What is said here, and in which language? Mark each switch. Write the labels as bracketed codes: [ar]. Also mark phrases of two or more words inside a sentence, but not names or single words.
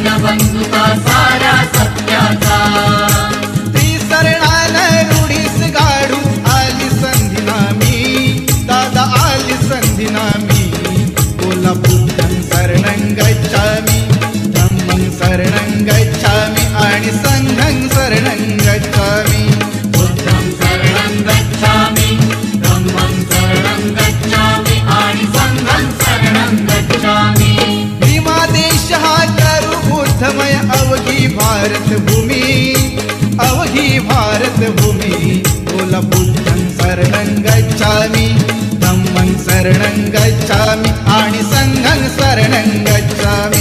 [mr] बंधुता साऱ्या सत्याचा. त्रिसरणान रूढीस गाडू आली संधी नामी, दादा आली संधी नामी. [pi] बोला बुद्धं शरणं गच्छामि, धम्मं शरणं गच्छामि आणि संघं शरणं गच्छामि. बुद्धं शरणं गच्छामि, धम्मं शरणं गच्छामि आणि संघं शरणं गच्छामि. [mr] भीमादेश हा करू बुद्धमय अवघी भारतभूमी, अवघी भारतभूमी. [pi] बोला बुद्धं शरणं गच्छामि, धम्मं शरणं गच्छामि आणि संघं शरणं गच्छामि.